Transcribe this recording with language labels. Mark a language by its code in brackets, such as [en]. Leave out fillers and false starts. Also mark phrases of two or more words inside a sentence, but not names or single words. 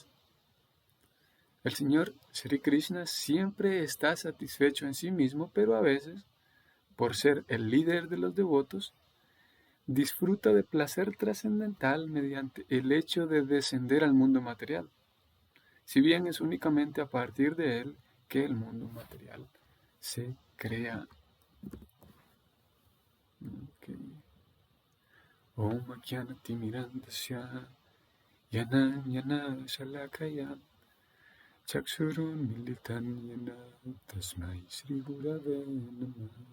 [es] El Señor Sri Krishna siempre está satisfecho en sí mismo, pero a veces, por ser el líder de los devotos, disfruta de placer trascendental mediante el hecho de descender al mundo material, si bien es únicamente a partir de él que el mundo material se crea. [sa] Om Jnana-timirandasya Yana Shalakaya Chaksurun Militan Yana Tasmai Sri Gurave Namah.